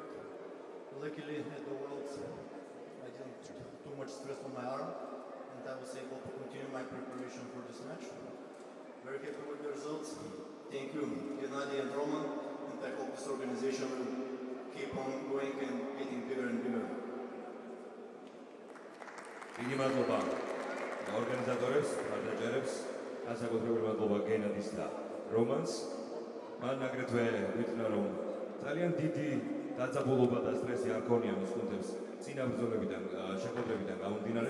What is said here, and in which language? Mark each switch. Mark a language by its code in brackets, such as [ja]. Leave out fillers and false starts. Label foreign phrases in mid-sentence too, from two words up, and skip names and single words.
[en] Luckily at the Worlds I didn't too much stress on my arm and I was able to continue my preparation for this match. Very happy with the results. Thank you, Gennady and Roman, and I hope this organization will keep on going and getting bigger and bigger. [ka] დიდი მადლობა ორგანიზატორებს, მხარდაჭერებს, განსაკუთრებული მადლობა გენადის და რომანს. მან აგრეთვე ვიტყვი, რომ ძალიან დიდი დაძაბულობა და სტრესი არ ქონია მის გუნდებს წინა ბრძოლებიდან, შეხვედრებიდან გამომდინარე.